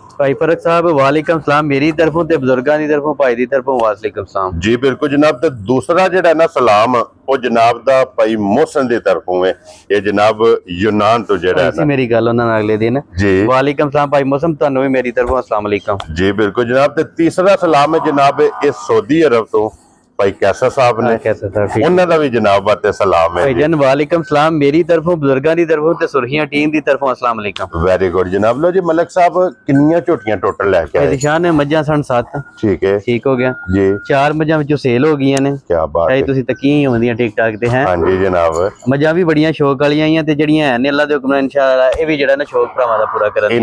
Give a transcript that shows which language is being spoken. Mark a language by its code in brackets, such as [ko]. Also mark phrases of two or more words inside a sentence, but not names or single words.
[pa] بھائی فرک صاحب [ar] وعليكم سلام [pa] میری طرفوں تے بزرگاں دی طرفوں بھائی دی طرفوں [ar] وعليكم سلام [pa] جی۔ بالکل جناب. تے دوسرا جیہڑا نا سلام وہ جناب دا بھائی محسن دی طرفوں ہے، یہ جناب یونان تو جیہڑا ہے میری گل انہاں نال اگلے دن जी। [ar] وعليكم سلام [pa] بھائی محسن، تہانوں بھی میری طرفوں [ar] السلام عليكم [pa] جی۔ بالکل جناب. تے تیسرا سلام ہے جناب اس سعودی عرب تو بھائی کیسا صاحب نے, कैसा साहब انہاں دا بھی جناب واسطے سلام ہے بھائی جان. [ar] وعليكم سلام [pa] میری طرفوں بزرگاں دی طرفوں تے سرخیاں ٹیم دی طرفوں [ar] السلام عليكم. [en] very good जनाब। [pa] لو جی ملک صاحب کتنیاں جھوٹیاں ٹوٹل لے کے آئے? ذیشان نے مجھاں سن 7. ٹھیک ہے، ٹھیک ہو گیا जी। 4 مجھاں وچوں سیل ہو گئیاں نے. [ur] کیا بات ہے, [pa] تسیں تکین ہوندیاں ٹھیک ٹھاک تے ہیں. ہاں جی جناب. مجھاں بھی بڑیاں شوق والیاں آئیاں تے جیہڑیاں ہیں نے اللہ دے حکم نال انشاءاللہ اے بھی جیہڑا نا شوق بھراواں دا پورا کرن